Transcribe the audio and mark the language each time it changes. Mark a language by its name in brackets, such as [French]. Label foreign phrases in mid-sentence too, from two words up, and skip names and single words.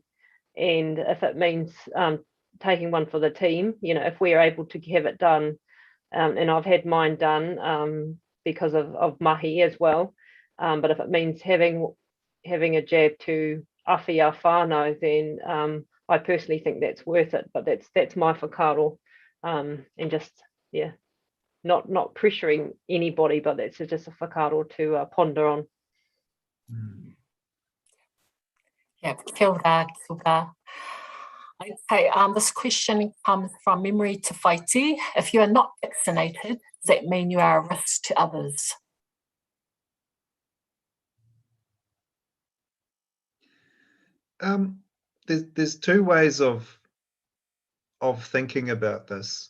[English] And if it means taking one for the team, you know, if we are able to have it done, and I've had mine done because of mahi as well, but if it means having a jab to awhi our whānau, then I personally think that's worth it. But that's my whakaaro, and just, yeah, not pressuring anybody, but that's just a whakaaro to ponder on. Yeah, [Māori] kia ora, kia ora. [English] Okay, this question comes from Memory to Whaiti. If you are not vaccinated, does that mean you are a risk to others? There's two ways of thinking about this.